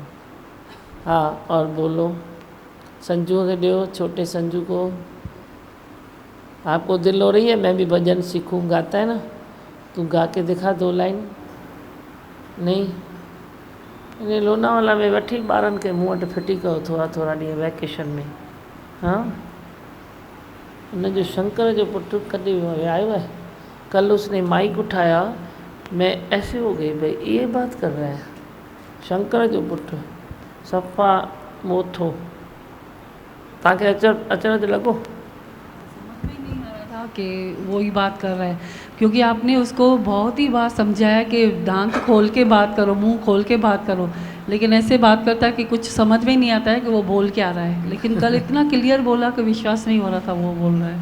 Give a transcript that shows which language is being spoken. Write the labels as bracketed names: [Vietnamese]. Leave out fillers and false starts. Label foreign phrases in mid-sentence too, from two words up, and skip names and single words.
[Hindi] हाँ और बोलो। संजू के दो, छोटे संजू को। आपको दिल हो रही है मैं भी भजन सीखूं? गाता है ना, तू गा के दिखा 2 लाइन। [Sindhi] नहीं इन लोनावाला में वठी ॿारनि खे मूं वटि फिटी कयो थोरा थोरा ॾींहं वैकेशन में। हाँ, उनजो शंकर जो पुटु कॾहिं आयो है? [Hindi] कल उसने माइक उठाया, मैं ऐसे हो गई, भाई ये बात कर रहा है [Sindhi] शंकर जो पुटु सफ़ा मोथो। तव्हांखे अचण ते लॻो [Hindi] कि वो ही बात कर रहा है, क्योंकि आपने उसको बहुत ही बार समझाया कि दांत खोल के बात करो, मुंह खोल के बात करो, लेकिन ऐसे बात करता है कि कुछ समझ में नहीं आता है कि वो बोल क्या रहा है। लेकिन कल इतना क्लियर बोला कि विश्वास नहीं हो रहा था वो बोल रहा है।